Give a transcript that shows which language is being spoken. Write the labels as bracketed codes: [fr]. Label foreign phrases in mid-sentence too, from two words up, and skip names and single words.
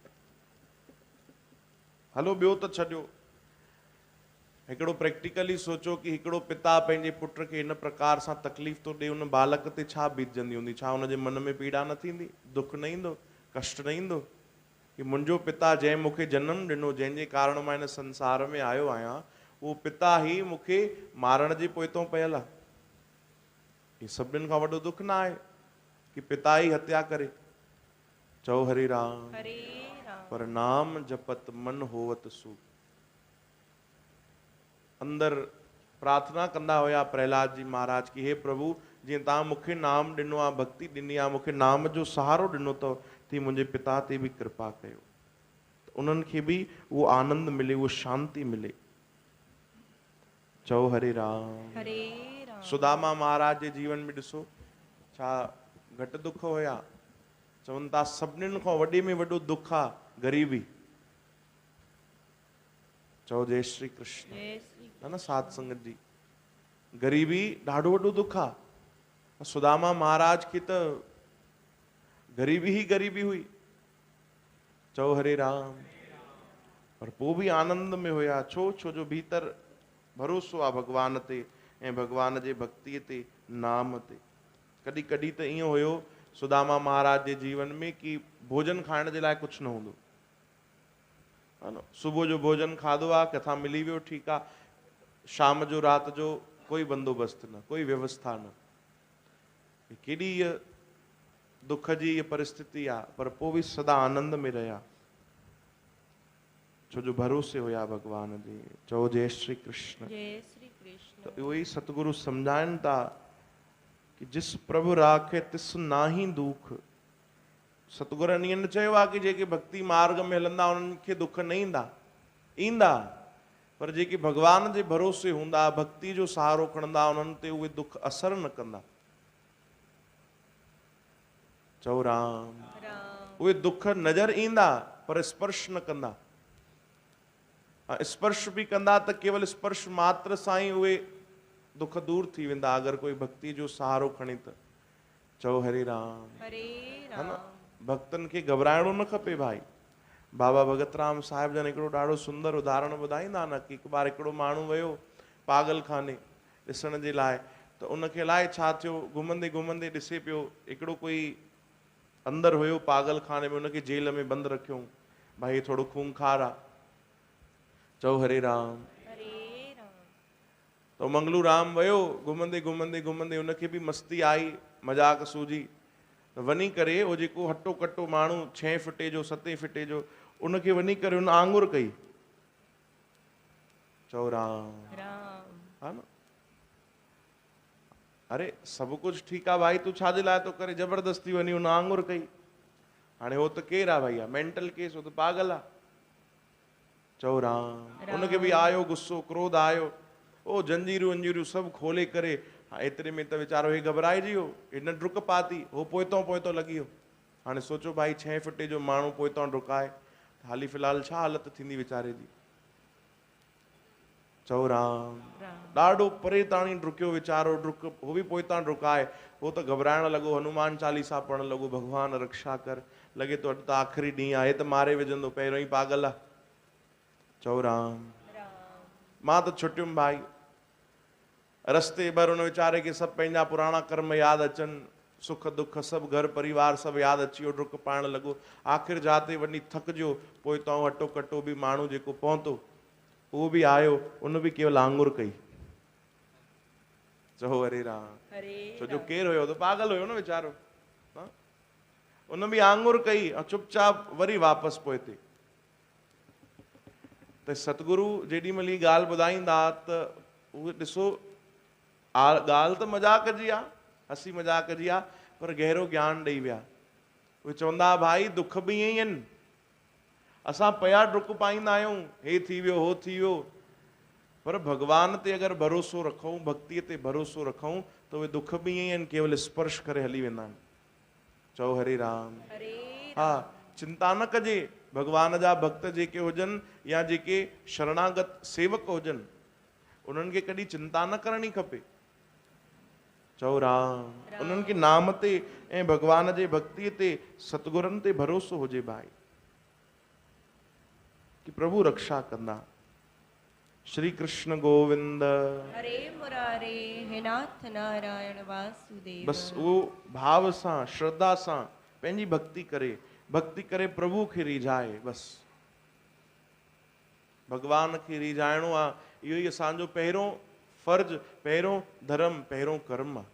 [sd] हलो ॿियो त छॾियो, हिकिड़ो प्रैक्टिकली सोचो कि हिकिड़ो पिता पंहिंजे पुट खे इन प्रकार सां तकलीफ़ थो ॾे, उन बालक ते छा बीतजंदी हूंदी। छा हुनजे मन में पीड़ा न थींदी, दुख न ईंदो, कष्ट न ईंदो कि मुंहिंजो पिता जंहिं मूंखे जनमु ॾिनो, जंहिंजे कारण मां हिन संसार में आयो आहियां, उहो पिता ई मूंखे मारण जे पोइतों पियल आहे। ही सभिनीनि खां वॾो दुख न आहे कि पिता ई हत्या करे। चओ हरे राम। हरे राम। [pa] ਪਰ ਨਾਮ ਜਪਤ ਮਨ ਹੋਵਤ ਸੁਖ। [sd] अंदर प्रार्थना कंदा हुया प्रहलाद जी महाराज कि हे प्रभु, जीअं तव्हां मूंखे नाम ॾिनो आहे, भक्ति ॾिनी आहे, मूंखे नाम जो सहारो ॾिनो अथव, तीअं मुंहिंजे पिता ते बि कृपा कयो, उन्हनि खे बि उहो आनंद मिले, उहो शांति मिले। चओ हरे राम। हरे राम। सुदामा महाराज जे जीवन में ॾिसो, छा घटि दुख हुया। चवनि था सभिनीनि खां वॾे में वॾो दुख आहे ग़रीबी। चओ जय श्री कृष्ण। जय श्री है न, साध संगत जी। गरीबी ॾाढो वॾो दुख आहे। सुदामा महाराज खे त गरीबी ही गरीबी हुई। चओ हरे राम। पर पोइ बि आनंद में हुया। छो? छो जो भीतर भरोसो आहे भगवान ते ऐं भगवान जे भक्तीअ ते, नाम ते। कॾहिं कॾहिं त ईअं हुयो सुदामा महाराज जे जीवन में कि भोजन खाइण जे लाइ कुझु न हूंदो, है न। सुबुह जो भोजन खाधो आहे, किथां मिली वियो, ठीकु आहे। शाम जो राति जो कोई बंदोबस्तु न, कोई व्यवस्था न। केॾी हीअ दुख जी हीअ परिस्थिति आहे, पर पोइ बि सदा आनंद में रहिया, छो जो भरोसे हुया भगवान जे। चओ जय श्री कृष्ण। जय श्री कृष्ण। तो उहो ई सतगुरु सम्झाइनि था कि [pa] ਜਿਸ ਪ੍ਰਭੁ ਰਾਖੇ ਤਿਸ ਨਾਹੀ ਦੁਖ। [sd] सतगुरनि ईअं न चयो आहे कि जेके भक्ति मार्ग में हलंदा उन्हनि खे दुख न ईंदा, ईंदा, पर जेके भगवान जे भरोसे हूंदा, भक्ति जो सहारो खणंदा, उन्हनि ते उहे दुख असर न कंदा। चओ राम। राम। उहे दुख नज़र ईंदा पर स्पर्श न कंदा। स्पर्श भी कंदा त केवल स्पर्श मात्र सां ई उहे दुख दूर थी वेंदा, अगर कोई भक्ति जो सहारो खणे त। चओ हरे राम। हरे है न। राम। भक्तन खे घबराइणो न खपे भाई। बाबा भगत राम साहिब जन हिकिड़ो ॾाढो सुंदर उदाहरण ॿुधाईंदा न कि हिकु बार हिकिड़ो माण्हू वियो पागल खाने ॾिसण जे लाइ, त उनखे अलाए छा थियो, घुमंदे घुमंदे ॾिसे पियो हिकिड़ो कोई अंदरि हुयो पागल खाने में, उनखे जेल में बंदि रखियऊं। भाई थोड़ो खूंखार आहे। चओ हरे राम। हरे राम। तो मंगलू राम वियो घुमंदे घुमंदे घुमंदे, उनखे बि मस्ती आई, मजाक सूझी, वञी करे उहो जेको हटो कटो माण्हू 6 फुटे जो 7 फुटे जो, उनखे वञी करे उन आंगुर कई। चओ राम। राम। हा न। अरे सभु कुझु ठीकु आहे भाई, तूं छाजे लाइ थो करे, ज़बरदस्ती वञी उन आंगुर कई। हाणे हो त केरु आहे भैया, [en] mental case, [sd] हो त पागल आहे। चओ राम। उनखे बि आयो गुस्सो, क्रोध आयो, ओ जंजीरियूं वंजीरियूं सभु खोले करे, एतिरे में त वीचारो हे घबराइजी वियो, हिन डुक पाती, हो पोइतों पोइतों लॻी वियो। हाणे सोचो भाई 6 फुटे जो माण्हू पोइतों डुकाए, हाली फ़िलहाल छा हालत थींदी वीचारे जी। चओ राम। ॾाढो परे ताणी डुकियो वीचारो, डुक, हो बि पोइतां डुकाए, हो त घबराइण लॻो, हनुमान चालीसा पढ़ण लॻो, भगवान रक्षा कर, लॻे तो अॼु त आख़िरी ॾींहुं आहे, हे त मारे विझंदो, पहिरियों ई पागल आहे। चओ राम। मां त छुटियुमि भाई। रस्ते भर उन वीचारे खे सभु पंहिंजा पुराणा कर्म यादि अचनि, सुख दुख सभु घर परिवार सभु यादि अची वियो, डुक पाइण लॻो। आख़िर जाते वञी थकिजियो, पोइ तो हटो कटो बि माण्हू जेको पहुतो, उहो बि आयो, उन बि केवल आंगुर कई। चओ हरे राम। छो जो केरु हुयो, त पागल हुयो न वीचारो। उन बि आंगुर कई ऐं चुपचाप वरी वापसि पोइते। त सतगुरु जेॾी महिल ही ॻाल्हि ॿुधाईंदा त उहे ॾिसो, ॻाल्हि त मज़ाक जी आहे, हसी मज़ाक जी आहे, पर गहरो ज्ञान ॾेई विया। उहे चवंदा भाई दुख बि ईअं ई आहिनि, असां पिया डुक पाईंदा आहियूं, हे थी वियो हो थी वियो, पर भगवान ते अगरि भरोसो रखूं, भक्तीअ ते भरोसो रखूं, त उहे दुख बि ईअं ई आहिनि, केवल स्पर्श करे हली वेंदा आहिनि। चओ हरे राम। हा, चिंता न कजे, भगवान जा भक्त जेके हुजनि या जेके शरणागत सेवक हुजनि, उन्हनि खे कॾहिं चिंता न करणी खपे। चओ राम। उन्हनि खे नाम ते ऐं भगवान जे भक्तीअ ते, सतगुरनि ते भरोसो हुजे भाई, कि प्रभु रक्षा कंदा। श्री कृष्ण गोविंद। हरे मुरारे, हे नाथ नारायण वासुदेव। बस उहो भाव सां, श्रद्धा सां पंहिंजी भक्ति करे प्रभु खे रिझाए। बस भगवान खे रिझाइणो आहे, इहो ई असांजो पहिरियों फर्ज़, पहिरियों धर्म, पहिरियों कर्म आहे।